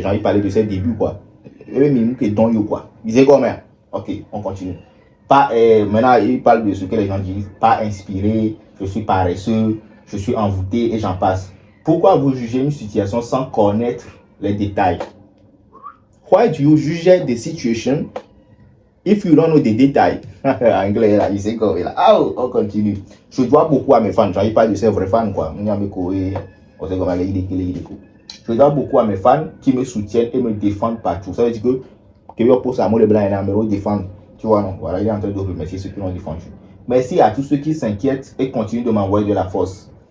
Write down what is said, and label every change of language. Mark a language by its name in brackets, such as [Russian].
[French] Jean-Yves parlait de ses débuts, quoi. Il disait quoi, mais ok, on continue. Maintenant, il parle de ce que les gens disent. Pas inspiré, je suis paresseux, je suis envoûté et j'en passe. Pourquoi vous jugez une situation sans connaître les détails? [English] Why do you judge the situation if you don't know the details? [French] Anglais là, il sait quoi là. Oh, on continue. Je dois beaucoup à mes fans. J'en ai pas de ces vrais fans quoi. Je dois beaucoup à mes fans qui me soutiennent et me défendent partout. Ça veut dire que je pose à moi les blancs et me défendent. Tu vois non. Voilà, il est en train de remercier ceux qui l'ont défendu. Merci à tous ceux qui s'inquiètent et continuent de m'envoyer de la force.